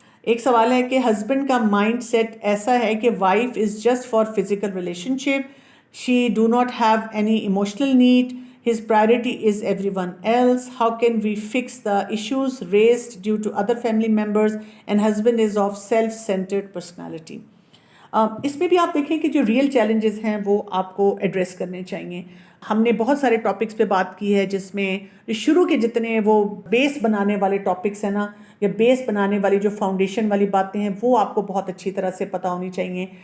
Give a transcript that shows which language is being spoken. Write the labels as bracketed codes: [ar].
[ur] ایک سوال ہے کہ ہسبینڈ کا مائنڈ سیٹ ایسا ہے کہ [en] Wife is just for physical relationship, she do not have any emotional need, his priority is everyone else. How can we fix the issues raised due to other family members, and husband is of self-centered personality. [ur] اس میں بھی آپ دیکھیں کہ جو real challenges ہیں وہ آپ کو ایڈریس کرنے چاہیے. ہم نے بہت سارے ٹاپکس پہ بات کی ہے جس میں شروع کے جتنے وہ بیس بنانے والے ٹاپکس ہیں نا, یا بیس بنانے والی جو فاؤنڈیشن والی باتیں ہیں وہ آپ کو بہت اچھی طرح سے پتہ ہونی چاہیے.